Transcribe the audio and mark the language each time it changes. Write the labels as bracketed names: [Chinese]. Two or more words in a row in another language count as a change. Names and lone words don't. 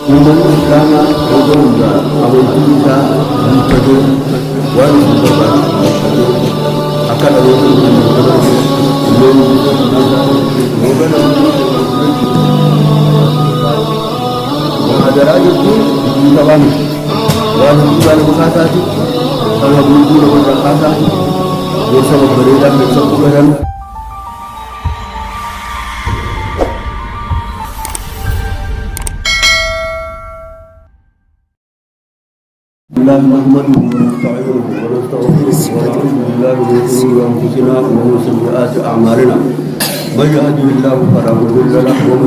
[Oromo] Uummanni Islaamaa roga hundaan amantii isaa guuttatee waan isin barbaachisu guuttatee akka dhaloota hin dabarsu illee roga namni muhaadaraa jechuun hojii taphaa miti. Waan hojii nama kaasaati, sana bulchuu namarraa kaasaati, gorsa babbareedaa keessa fudhatan. [Arabic] الله نحمده ونستعينه ونستغفره ونعوذ بالله من شرور انفسنا ومن سيئات اعمالنا من يهده الله فلا مضل له ومن